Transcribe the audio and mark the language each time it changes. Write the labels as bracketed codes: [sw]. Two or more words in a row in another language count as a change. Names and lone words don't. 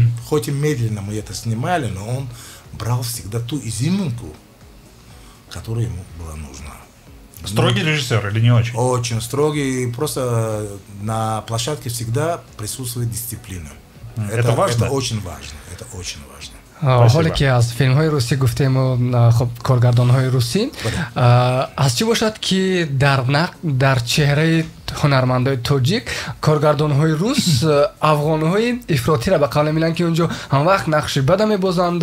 [ru] Хоть и медленно мы это снимали, но он брал всегда ту изюминку, которая ему была нужна. Строгий режиссер или не очень? Очень строгий. Просто на площадке всегда присутствует дисциплина. Это важно? Это очень важно. Это очень важно. [tg] ҳоле ки аз филмҳои русӣ гуфтему, хоб коргардонҳои русӣ, аз чӣ бошад ки дар чеҳраи ҳунармандои тоҷик коргардонҳои рус афғонҳои ифротиро ба қавле миланд ки онҷо ҳамвақт нақши бада мебозанд.